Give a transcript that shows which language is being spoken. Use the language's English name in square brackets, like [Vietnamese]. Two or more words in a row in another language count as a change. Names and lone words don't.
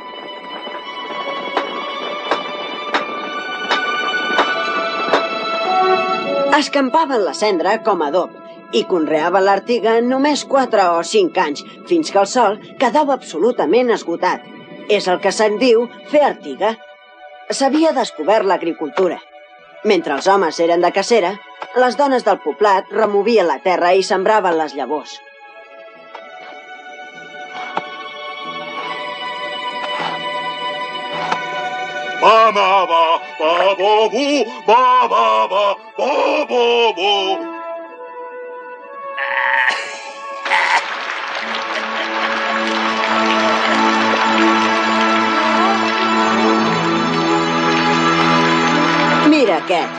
[Catalan] Escampaven la cendra com a adob i conreaven l'artiga només 4 o 5 anys, fins que el sol quedava absolutament esgotat. És el que se'n diu fer artiga. S'havia descobert l'agricultura. Mentre els homes eren de cacera, les dones del poblat removien la terra i sembraven les llavors. Ba ba ba ba bo bu ba ba ba bo bo bo. Mira aquest.